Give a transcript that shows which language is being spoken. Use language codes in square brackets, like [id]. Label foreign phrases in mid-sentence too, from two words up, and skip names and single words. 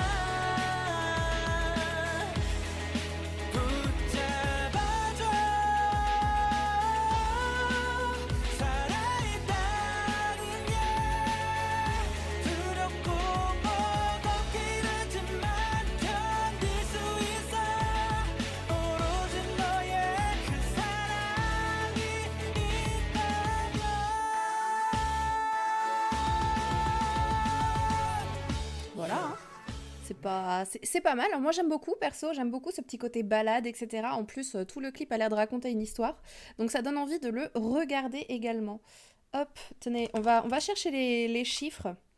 [ko] 붙잡아줘 살아있다는 게 두렵고 버겁긴 하지만 견딜 수 있어 오로지 너의 그 사랑이 있다면 [fr] Voilà, hein. C'est pas mal. Moi j'aime beaucoup, perso, j'aime beaucoup ce petit côté balade, etc. En plus, tout le clip a l'air de raconter une histoire. Donc ça donne envie de le regarder également. Hop, tenez, on va chercher les chiffres.